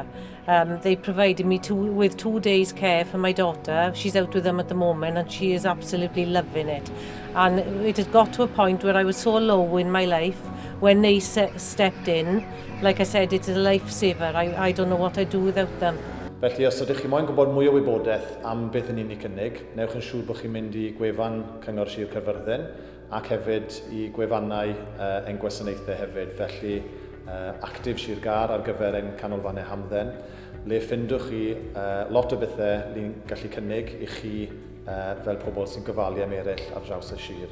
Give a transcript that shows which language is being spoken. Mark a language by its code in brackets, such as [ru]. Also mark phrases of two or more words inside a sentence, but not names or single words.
[en] They provided me with 2 days care for my daughter. She's out with them at the moment and she is absolutely loving it. And it had got to a point where I was so low in my life when they stepped in. Like I said, it's a lifesaver. I don't know what I'd do without them. [cy] Felly, os ydych chi moyn gwybod mwy o wybodaeth am beth yn unig cynnig, newch yn siŵr bod chi'n mynd i gwefan Cyngor Sir Caerfyrddin ac hefyd i gwefannau ein gwasanaethau hefyd. Felly, Actif Sir Gar ar gyfer ein canolfannau hamdden, le ffindwch chi lot o bethau ni'n gallu cynnig i chi fel pobl sy'n gofalu am eraill ar draws y sir.